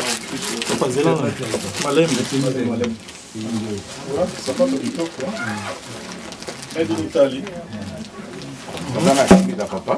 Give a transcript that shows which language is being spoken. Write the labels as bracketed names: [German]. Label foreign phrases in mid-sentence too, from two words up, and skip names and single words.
[Lingala] sapato kitoko [English] made in Italy. [Lingala] naza na chemise ya papa